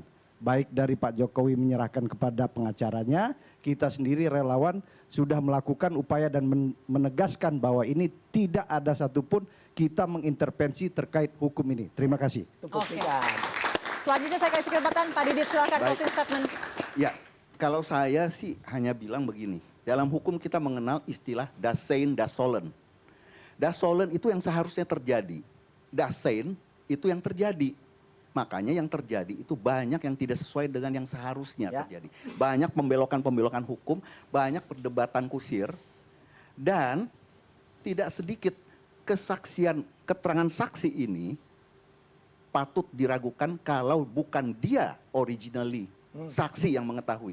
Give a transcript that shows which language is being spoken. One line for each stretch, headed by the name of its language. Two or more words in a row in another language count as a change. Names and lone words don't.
Indonesian: Baik dari Pak Jokowi menyerahkan kepada pengacaranya, kita sendiri relawan sudah melakukan upaya dan menegaskan bahwa ini tidak ada satupun kita mengintervensi terkait hukum ini. Terima kasih. Itu buktikan. Selanjutnya saya kasih kesempatan Pak Didit, silahkan Baik.
English: closing statement.
Indonesian: Ya, kalau saya sih hanya bilang begini. Dalam hukum kita mengenal istilah
German: das sein, das sollen. Das sollen
Indonesian: itu yang seharusnya terjadi.
German: Das sein
Indonesian: itu yang terjadi. Makanya yang terjadi itu banyak yang tidak sesuai dengan yang seharusnya terjadi. Banyak pembelokan-pembelokan hukum, banyak perdebatan kusir, dan tidak sedikit kesaksian, keterangan saksi ini patut diragukan kalau bukan dia originally saksi yang mengetahui.